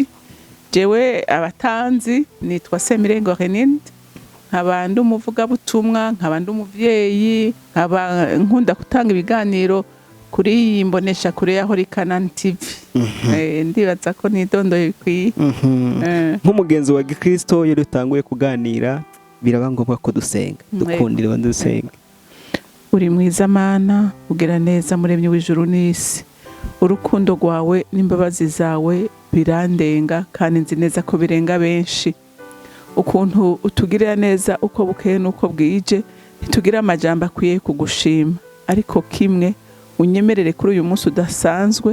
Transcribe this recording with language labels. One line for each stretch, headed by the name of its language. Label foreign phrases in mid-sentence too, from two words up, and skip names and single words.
Rundi: Jewe abatanzi nitwa SEMIRENGO Renilde, nkaba ndi umuvugabutumwa, nkaba ndi umuvyeyi, nkaba nkunda gutanga ibiganiro kuri imboneshakure ya CANAAN TV. Ndibaza ko nidondoye bikwiye. Nk'umugenzi wa Gikristo iyo dutanguye kuganira biraba ngombwa ko dusenga, dukundira abandi dusenga. Uri mwiza Mana, ugira neza muremyi w'ijuru n'isi. Urukundo rwawe n'imbabazi zawe birandenga, kandi nzi neza ko birenga benshi. Ukuntu utugirira neza uko bukeye nuko bwije, ntitugira amajambo akwiye kugushima, ariko kimwe unyemerere kuri uyu munsi udasanzwe.